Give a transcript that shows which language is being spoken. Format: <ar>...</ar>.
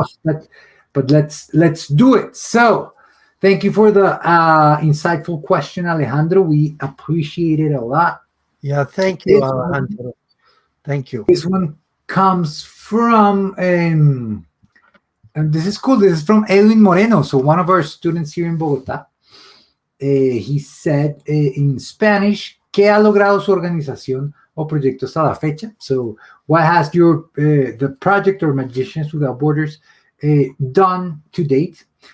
<en>it's tough, but let's do it. So thank you for the insightful question, Alejandro. We appreciate it a lot. Yeah. Thank you, This one, Alejandro. Thank you. this one comes from and this is cool. This is from Edwin Moreno, so one of our students here in Bogota. He said in Spanish,</en> <es>¿qué ha logrado su organización o proyecto hasta la fecha?</es> <en>So, what has your the project or Magicians Without Borders done to date?</en>